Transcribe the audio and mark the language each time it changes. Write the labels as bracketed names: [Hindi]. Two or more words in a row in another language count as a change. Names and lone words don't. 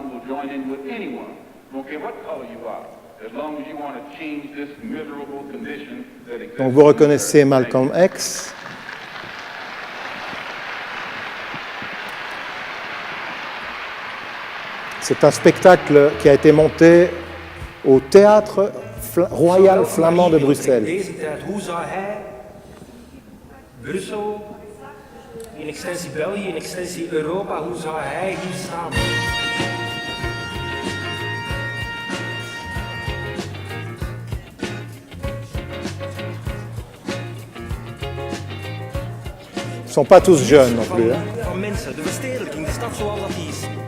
[French] Donc vous reconnaissez Malcolm X. C'est un spectacle qui a été monté au Théâtre Royal Flamand de Bruxelles. [Dutch] In extensie België, in extensie Europa, hoe zou hij hier staan? [French] Ils ne sont pas tous jeunes non plus. [Dutch] Van mensen, de verstedelijking, de stad zoals dat die is.